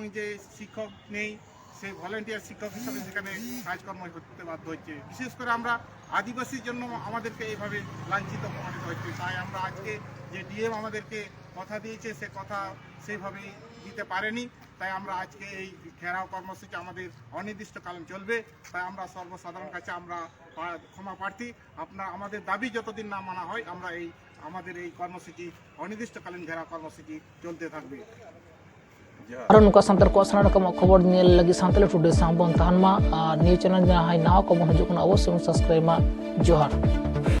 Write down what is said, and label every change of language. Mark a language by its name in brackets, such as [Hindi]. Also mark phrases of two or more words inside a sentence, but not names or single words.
[Bangla] যে শিক্ষক নেই সেই ভলেন্টিয়ার শিক্ষক হিসাবে সেখানে কাজকর্ম করতে বাধ্য হচ্ছে বিশেষ করে আমরা আদিবাসীর জন্য আমাদেরকে এইভাবে লাঞ্ছিত প্রমাণিত হচ্ছে তাই আমরা আজকে যে ডিএম আমাদেরকে কথা দিয়েছে সে কথা সেইভাবেই দিতে পারেনি তাই আমরা আজকে এই ঘেরাও কর্মসূচি আমাদের অনির্দিষ্টকালীন চলবে তাই আমরা সর্বসাধারণ কাছে আমরা ক্ষমা প্রার্থী আমাদের দাবি যতদিন না মানা হয় আমরা আমাদের এই কর্মসূচি অনির্দিষ্টকালীন ঘেরাও কর্মসূচি চলতে থাকবে [Santali] Aron nuka santar ko sana nakam khobor niel lagi santal today sambon tahan ma [English] new channel [Santali] nya hai naw ko mon hujukun awasya subscribe ma johar